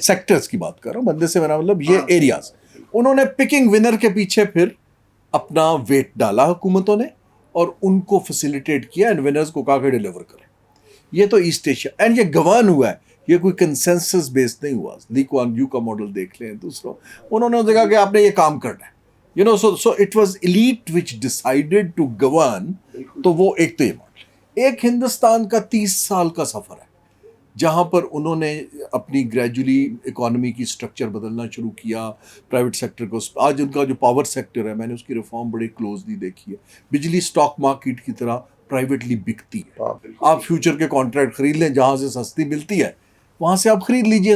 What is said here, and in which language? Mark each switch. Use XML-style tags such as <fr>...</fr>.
<ur>Sectors کی بات کر رہا ہوں, بندے سے میرا مطلب یہ ایریاز. انہوں نے</ur> <en>picking winner</en> <ur>کے پیچھے پھر اپنا ویٹ ڈالا حکومتوں نے اور ان کو فیسیلیٹیٹ کیا اینڈ ونرز کو کہا کہ ڈیلیور کریں. یہ تو ایسٹ ایشیا اینڈ یہ گورن ہوا ہے, یہ کوئی کنسنسس بیس نہیں ہوا. لی کوان یو کا ماڈل دیکھ لیں دوسروں, انہوں نے کہا کہ آپ نے یہ کام کرنا ہے.</ur> <en>You know, so it was elite which decided to govern.</en> <ur>تو وہ ایک تو یہ ماڈل. ایک ہندوستان کا 30 سال کا سفر ہے جہاں پر انہوں نے اپنی گریجولی اکانومی کی سٹرکچر بدلنا شروع کیا, پرائیویٹ سیکٹر کو. آج ان کا جو پاور سیکٹر ہے میں نے اس کی ریفارم بڑی کلوزلی دیکھی ہے. بجلی اسٹاک مارکیٹ کی طرح پرائیویٹلی بکتی ہے. آپ فیوچر کے کانٹریکٹ خرید لیں, جہاں سے سستی ملتی ہے وہاں سے آپ خرید لیجئے.</ur>